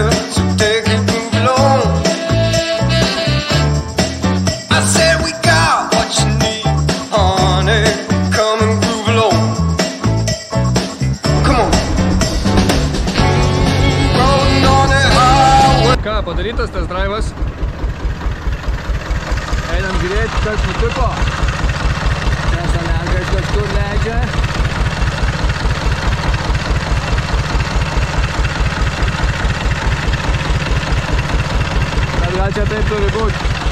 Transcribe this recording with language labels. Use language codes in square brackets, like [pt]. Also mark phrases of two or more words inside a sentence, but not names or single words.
[en] So take it, move along. I said we got what you need, honey. Come and groove along. Come on. Rolling on the highway. [lt] Ką, padarytas tas drivas? Einam žiūrėti, kas nutiko. Kažkur leidžia. Bet gal čia taip turi būti.